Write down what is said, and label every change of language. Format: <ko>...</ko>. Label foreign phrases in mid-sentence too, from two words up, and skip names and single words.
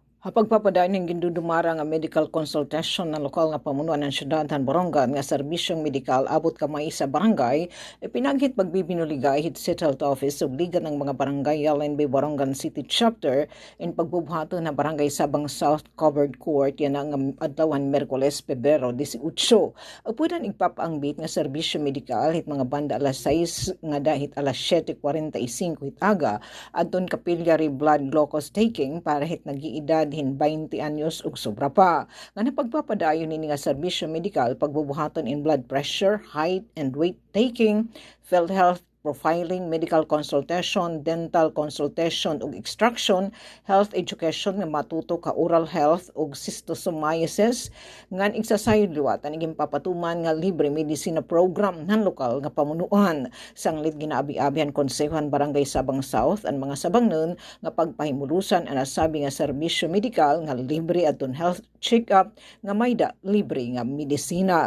<war>Pagpapadaan ng gindudumara nga</war> <en>medical consultation</en> <war>ng lokal nga pamunuan ng syudad han Borongan nga serbisyong medikal abot kamay sa barangay, pinanghit pagbibinuligay hit City Health Office ug Liga ng mga barangay LNB Borongan City Chapter in pagbubuhaton na barangay Sabang South Covered Court yan ang adlawan Miyerkules, Pebrero 18. Pudan igpapangbit nga serbisyo medikal hit mga banda alas 6 nga dahit alas 7:45 hit aga adton</war> <en>capillary blood glucose taking</en> <war>para hit nag-iedad hin 20 anyos ug sobra pa. Nga napagpapadayon nini nga serbisyo medikal pagbubuhaton in</war> <en>blood pressure, height and weight taking, PhilHealth profiling, medical consultation, dental consultation</en> <war>ug extraction,</war> <en>health education</en> <war>nga matuto ka</war> <en>oral health</en> <war>ug schistosomiasis, ngan igsasayod liwat aniging papatuman nga libre medisina program ng lokal nga pamunuan. Sanglit ginaabi-abihan konsehuhan barangay Sabang South ang mga sabangnon nga pagpahimulusan ang nasabi nga serbisyo medikal nga libre adton</war> <en>health check-up</en> <war>nga mayda libre nga medisina.</war>